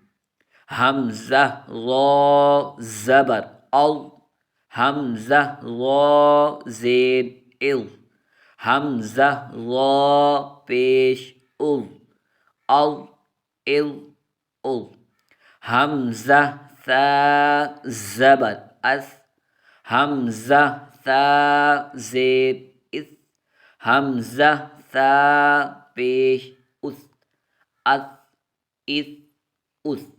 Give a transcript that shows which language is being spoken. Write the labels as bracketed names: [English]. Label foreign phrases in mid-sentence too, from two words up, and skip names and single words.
[Urdu] حمزہ را زبر او حمزہ را زیر ال حمزہ را پیش ال ال ال ال حمزہ ثا زبر از حمزہ ثا زیر اس حمزہ ثا پیش اس از اس اس۔